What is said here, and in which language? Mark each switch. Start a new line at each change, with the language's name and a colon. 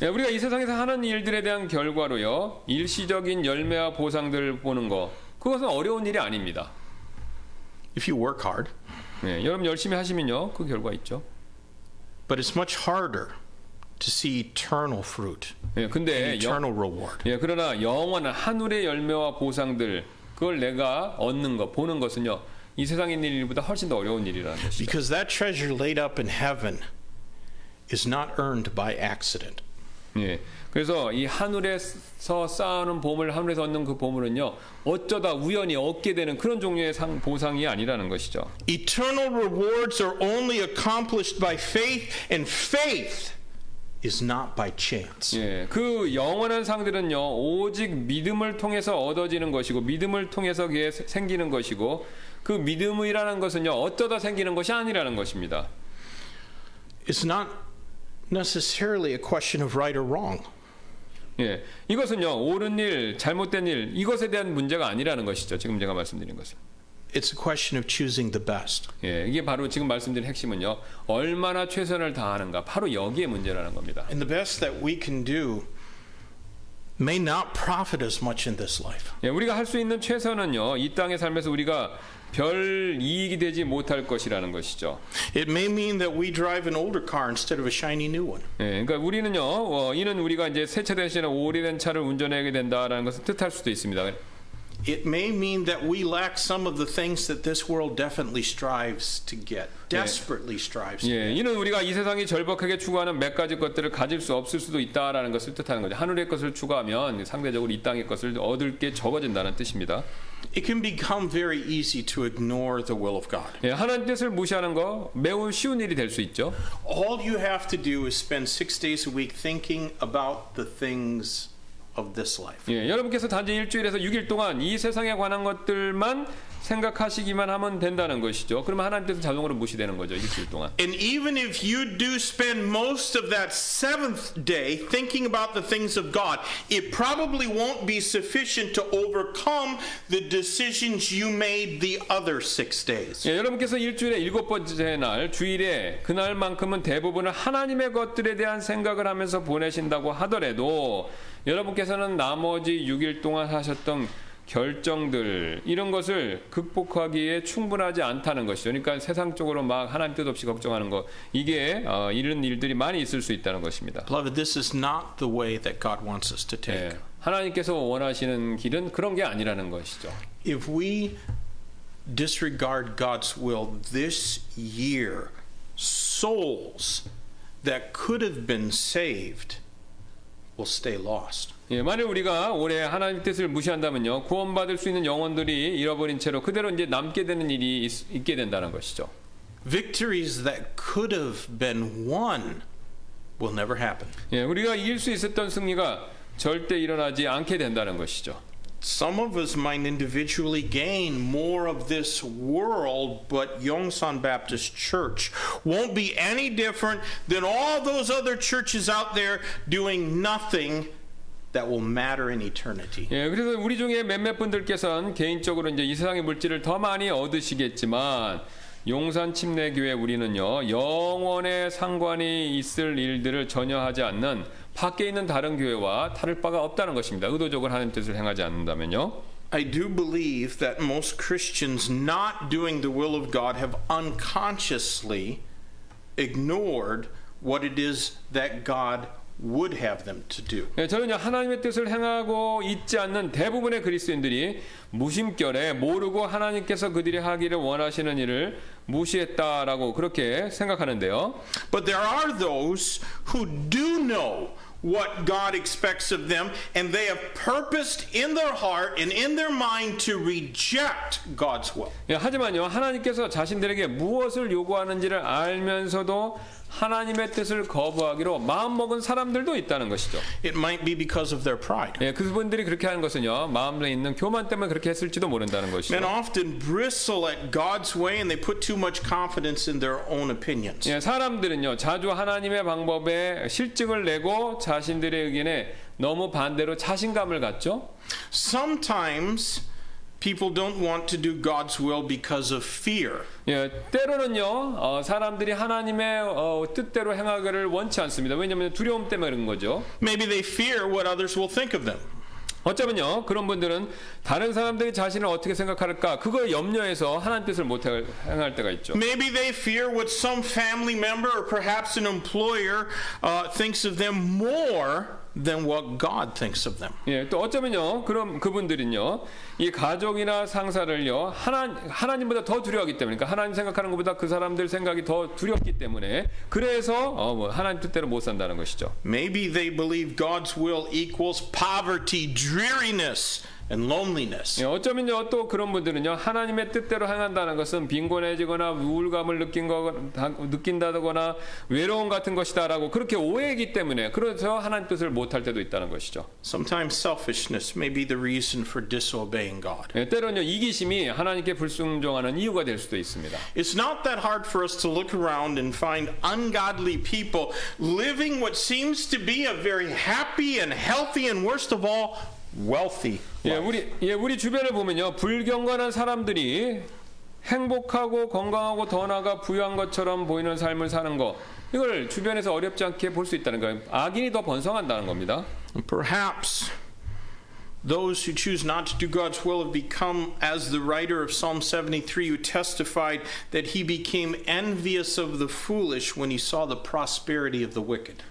Korean: 예, 우리가 이 세상에서 하는 일들에 대한 결과로요, 일시적인 열매와 보상들을 보는 거, 그것은 어려운 일이 아닙니다.
English: If you work hard.
Korean: 예, 여러분 열심히 하시면요, 그 결과 있죠.
English: But it's much harder to see eternal fruit,
Korean: 예, 근데
English: eternal reward.
Korean: 예, 그러나 영원한 하늘의 열매와 보상들, 그걸 내가 얻는 것, 보는 것은요, 이 세상에 있는 일보다 훨씬 더 어려운 일이라는 것이죠.
English: Because that treasure laid up in heaven is not earned by accident.
Korean: 예, 그래서 이 하늘에서 쌓아놓은 보물, 하늘에서 얻는 그 보물은요, 어쩌다 우연히 얻게 되는 그런 종류의 보상이 아니라는 것이죠.
English: Eternal rewards are only accomplished by faith, and faith is not by chance.
Korean: 예, 그 영원한 상들은요, 오직 믿음을 통해서 얻어지는 것이고, 믿음을 통해서 그게 생기는 것이고, 그 믿음이라는 것은요, 어쩌다 생기는 것이 아니라는 것입니다.
English: It's not necessarily a question of right or wrong.
Korean: 예, 이것은요, 옳은 일, 잘못된 일, 이것에 대한 문제가 아니라는 것이죠. 지금 제가 말씀드린 것은.
English: It's a question of choosing the best.
Korean: 예, 이게 바로 지금 말씀드린 핵심은요, 얼마나 최선을 다하는가, 바로 여기에 문제라는 겁니다.
English: And the best that we can do may not profit as much in this life.
Korean: 예, 우리가 할 수 있는 최선은요, 이 땅의 삶에서 우리가 별 이익이 되지 못할 것이라는 것이죠.
English: It may mean that we drive an older car instead of a shiny new one.
Korean: 예, 그러니까 우리는요, 이는 우리가 이제 새 차 대신에 오래된 차를 운전하게 된다라는 것을 뜻할 수도 있습니다.
English: It may mean that we lack some of the things that this world definitely strives to get, desperately strives to
Korean: 예,
English: get.
Korean: 이는 우리가 이 세상이 절박하게 추구하는 몇 가지 것들을 가질 수 없을 수도 있다라는 것을 뜻하는 거죠. 하늘의 것을 추구하면 상대적으로 이 땅의 것을 얻을 게 적어진다는 뜻입니다.
English: It can become very easy to ignore the will of God.
Korean: 예, 하나님 뜻을 무시하는 거 매우 쉬운 일이 될 수 있죠.
English: All you have to do is spend 6 days a week thinking about the things of this life.
Korean: 예, 여러분께서 단지 일주일에서 6일 동안 이 세상에 관한 것들만 생각하시기만 하면 된다는 것이죠. 그러면 하나님 뜻은 자동으로 무시되는 거죠, 일주일 동안.
English: And even if you do spend most of that 7th day thinking about the things of God, it probably won't be sufficient to overcome the decisions you made the other 6 days.
Korean: 예, 여러분께서 일주일에 7번째 날, 주일에 그날만큼은 대부분을 하나님의 것들에 대한 생각을 하면서 보내신다고 하더라도 여러분께서는 나머지 6일 동안 하셨던 결정들, 이런 것을 극복하기에 충분하지 않다는 것이죠. 그러니까 세상적으로 막 하나님 뜻 없이 걱정하는 것, 이게 이런 일들이 많이 있을 수 있다는 것입니다.
English: Beloved, this is not the way that God wants us to take.
Korean: 예, 하나님께서 원하시는 길은 그런 게 아니라는 것이죠.
English: If we disregard God's will this year, souls that could have been saved will stay lost.
Korean: 예, 만일 우리가 올해 하나님 뜻을 무시한다면요, 구원받을 수 있는 영혼들이 잃어버린 채로 그대로 이제 남게 되는 일이 있게 된다는 것이죠.
English: Victories that could have been won will never happen.
Korean: 예, 우리가 이길 수 있었던 승리가 절대 일어나지 않게 된다는 것이죠.
English: Some of us might individually gain more of this world, but Yongsan Baptist Church won't be any different than all those other churches out there doing nothing that will matter in eternity.
Korean: 예, 그래서 우리 중에 몇몇 분들께서는 개인적으로 이제 이 세상의 물질을 더 많이 얻으시겠지만 용산 침례교회 우리는요, 영원에 상관이 있을 일들을 전혀 하지 않는 밖에 있는 다른 교회와 다를 바가 없다는 것입니다. 의도적으로 하나님 뜻을 행하지 않는다면요.
English: I do believe that most Christians not doing the will of God have unconsciously ignored what it is that God would have them to do.
Korean: 예, 저는 하나님의 뜻을 행하고 있지 않는 대부분의 그리스도인들이 무심결에 모르고 하나님께서 그들이 하기를 원하시는 일을 무시했다라고 그렇게 생각하는데요.
English: But there are those who do know what God expects of them, and they have purposed in their heart and in their mind to reject God's will.
Korean: 예, 하지만요, 하나님께서 자신들에게 무엇을 요구하는지를 알면서도 하나님의 뜻을 거부하기로 마음먹은 사람들도 있다는 것이죠.
English: It might be because of their pride.
Korean: 예, 그분들이 그렇게 하는 것은요, 마음에 있는 교만 때문에 그렇게 했을지도 모른다는 것이죠.
English: Men often bristle at God's way and they put too much confidence in their own opinions.
Korean: 예, 사람들은요, 자주 하나님의 방법에 실증을 내고 자신들의 의견에 너무 반대로 자신감을 갖죠.
English: Sometimes people don't want to do God's will because of fear.
Korean: 예, 때로는요, 사람들이 하나님의 뜻대로 행하기를 원치 않습니다. 왜냐하면 두려움 때문에 그런 거죠.
English: Maybe they fear what others will think of them.
Korean: 어쩌면요, 그런 분들은 다른 사람들이 자신을 어떻게 생각할까, 그걸 염려해서 하나님 뜻을 못 행할 때가 있죠.
English: Maybe they fear what some family member or perhaps an employer thinks of them more than what God thinks of them.
Korean: 예, 또 어쩌면요, 그럼 그분들은요, 이 가족이나 상사를요, 하나님보다 더 두려워하기 때문에, 그러니까 하나님 생각하는 것보다 그 사람들 생각이 더 두렵기 때문에, 그래서 하나님 뜻대로 못 산다는 것이죠.
English: Maybe they believe God's will equals poverty, dreariness, and loneliness.
Korean: 예, 어쩌면요, 또 그런 분들은요, 하나님의 뜻대로 행한다는 것은 빈곤해지거나 우울감을 느낀다거나 외로움 같은 것이다라고 그렇게 오해이기 때문에, 그래서 하나님 뜻을 못할 때도 있다는 것이죠.
English: Sometimes selfishness may be the reason for disobeying God.
Korean: 예, 때로는요, 이기심이 하나님께 불순종하는 이유가 될 수도 있습니다.
English: It's not that hard for us to look around and find ungodly people living what seems to be a very happy and healthy and worst of all, wealthy life.
Korean: 우리 주변을 보면요, 불경건한 사람들이 행복하고 건강하고 더 나아가 부유한 것처럼 보이는 삶을 사는 거, 이걸 주변에서 어렵지 않게 볼 수 있다는 거예요. 악인이 더 번성한다는 겁니다.
English: Perhaps those who choose not to do God's will have become, as the writer of Psalm 73 who testified that he became envious of the foolish when he saw the prosperity of the wicked.